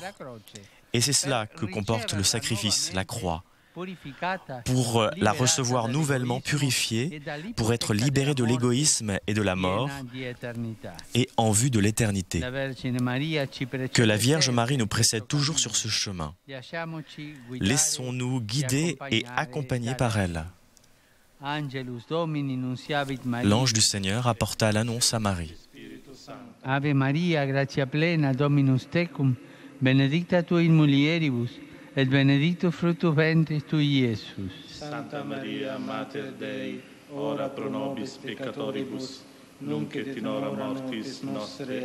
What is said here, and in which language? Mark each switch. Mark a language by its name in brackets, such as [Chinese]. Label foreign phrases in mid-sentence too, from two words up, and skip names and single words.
[French] Et c'est cela que comporte le sacrifice, la croix, pour la recevoir nouvellement purifiée, pour être libérée de l'égoïsme et de la mort, et en vue de l'éternité. Que la Vierge Marie nous précède toujours sur ce chemin. Laissons-nous guider et accompagner par elle. L'ange du Seigneur apporta l'annonce à Marie. [Latin] Ave Maria, gratia plena, Dominus tecum, benedicta tu in mulieribus, et benedictus fructus ventris tui, Iesus. Santa Maria, Mater Dei, ora pro nobis peccatoribus, nunc et in hora mortis nostre.